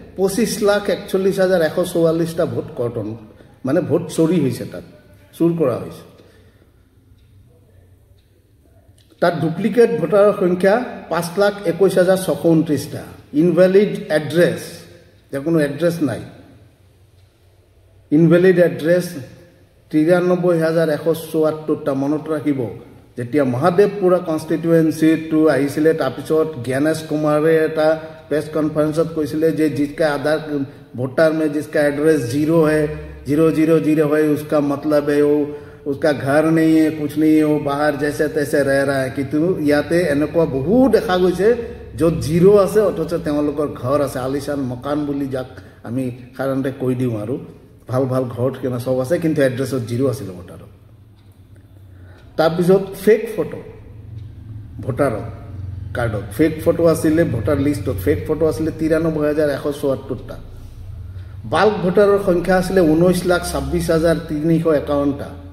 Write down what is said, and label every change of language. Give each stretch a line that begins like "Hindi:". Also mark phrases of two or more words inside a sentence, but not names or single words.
Assamese: 25,41,144টা ভোট কৰ্তন মানে ভোট চুৰি হৈছে তাত চুৰ কৰা হৈছে তাত ডুপ্লিকেট ভোটাৰৰ সংখ্যা 5,21,629টা
English: invalid address
Assamese: যে কোনো এড্ৰেছ নাই
English: invalid address
Assamese: 93,174টা মনত ৰাখিব যেতিয়া মহাদেৱপুৰা কনস্টিটুৱেন্সিটো আহিছিলে তাৰপিছত জ্ঞানেশ কুমাৰে এটা
English: press conference
Assamese: কৈছিলে যে
Hindi: जिसका आधार वोटर में जिसका एड्रेस 0 है 000 है उसका मतलब है वो उसका घर नहीं है कुछ नहीं है वो बाहर जैसे तैसे रह रहा है कि तू याते
Assamese: এনেকুৱা বহু দেখা গৈছে য'ত 0 আছে অথচ তেওঁলোকৰ ঘৰ আছে
Hindi: आलीशान मकान
Assamese: বুলি যাক আমি সাধাৰণতে কৈ দিওঁ আৰু ভাল ভাল ঘৰ কেনা সব আছে কিন্তু এড্ৰেছত 0 আছিল ভোটাৰৰ তাৰপিছত
English: fake photo voter card fake photo
Assamese: আছিলে
English: voter list fake photo
Assamese: আছিলে 93,174টা
English: bulk voters
Assamese: সংখ্যা আছিলে 19,26,351টা